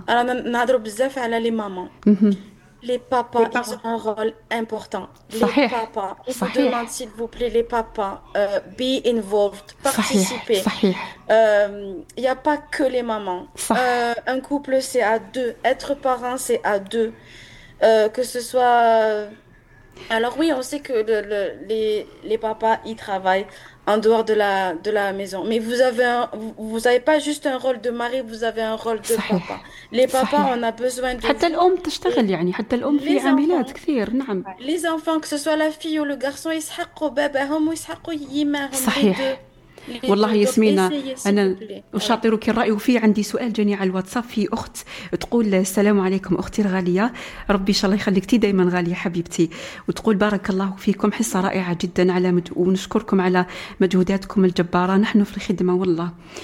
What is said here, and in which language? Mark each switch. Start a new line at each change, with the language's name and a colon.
Arabic: أنا نهضرو بزاف على لي ماما.
French: لي بابا ils ont un rôle important.
Arabic: صحيح.
French: لي بابا demande s'il vous plaît les papas
English: be involved,
French: participer.
Arabic: صحيح.
French: Y a pas que les mamans. Un couple c'est à deux. Être parent c'est à deux. Que ce soit. Alors oui, on sait que les papas ils travaillent en dehors de la maison, mais vous avez pas juste un rôle de mari, vous avez un rôle de
Arabic: صحيح.
French: Papa. Les papas, on a besoin de.
Arabic: حتى الأم تشتغل يعني حتى الأم في عاملات كثير نعم.
French: Les enfants, que ce soit la fille ou le garçon, ils
Arabic: حقوا باباهم ويسحقوا يماهم. صحيح. والله ياسمينة أنا أشاطرك الرأي وفي عندي سؤال جاني على الواتساب في أخت تقول السلام عليكم أختي الغالية ربي إن شاء الله يخليك تي دايما غالية حبيبتي وتقول بارك الله فيكم حصة رائعة جدا على ونشكركم على مجهوداتكم الجبارة نحن في الخدمة والله